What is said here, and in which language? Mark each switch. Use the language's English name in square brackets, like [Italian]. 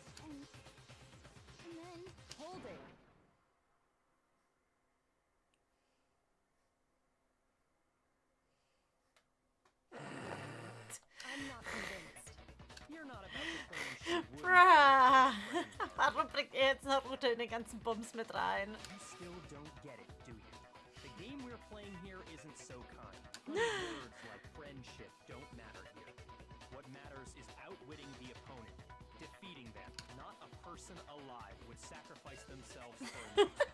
[English] And then Hold it. I'm not convinced. You're not about to claim she would. Bruh. [German] Warum bringt er jetzt Naruto in den ganzen Bums mit rein? [English] You still don't get it, do you? The game we're playing here isn't so kind. Words like friendship don't matter here. What matters is outwitting the opponent, defeating them. Not a person alive would sacrifice themselves for you.